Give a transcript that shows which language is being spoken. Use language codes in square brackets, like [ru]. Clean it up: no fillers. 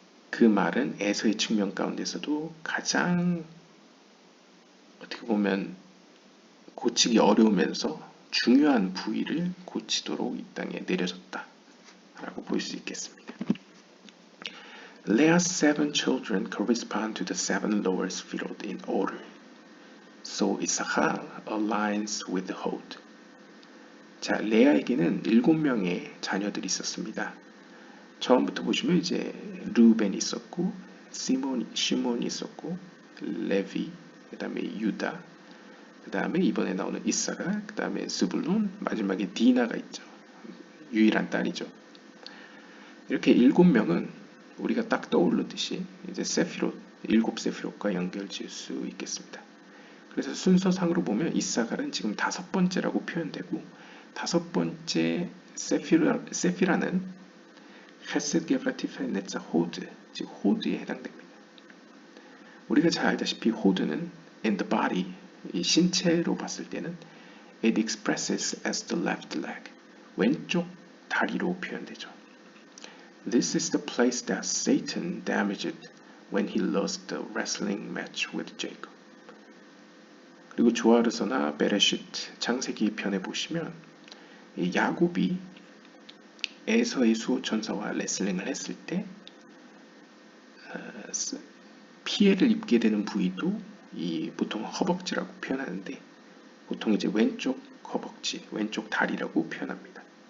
[ko] 그 말은 에서의 측면 가운데서도 가장 어떻게 보면 고치기 어려우면서 중요한 부위를 고치도록 이 땅에 내려졌다 라고 볼 수 있겠습니다. [en] Leah's 7 children correspond to the 7 lower sefirot in order. So Issachar aligns with Hod. [ko] 자, 레아에게는 7명의 자녀들이 있었습니다. 처음부터 보시면 이제 루벤이 있었고, 시몬이 있었고, 레비, 그 다음에 유다, 그 다음에 이번에 나오는 이사가, 그 다음에 스불론, 마지막에 디나가 있죠. 유일한 딸이죠. 이렇게 7명은 우리가 딱 떠오르듯이 이제 세피롯, 7세피롯과 연결 지을 수 있겠습니다. 그래서 순서상으로 보면 이사갈은 지금 5번째라고 표현되고 5번째 세피라는 헤셋 게브라티페 네자 호드, 즉 호드에 해당됩니다. 우리가 잘 알다시피 호드는 [en] in the body, [ko] 이 신체로 봤을 때는 [en] it expresses as the left leg, [ko] 왼쪽 다리로 표현되죠. [en] This is the place that Satan damaged when he lost the wrestling match with Jacob. [ko] 그리고 조아르서나 베레시트 창세기 편에 보시면 야곱이 에서의 수호천사와 레슬링을 했을 때 피해를 입게 되는 부위도 이 보통 허벅지라고 표현하는데 보통 이제 왼쪽 허벅지, 왼쪽 다리라고 표현합니다.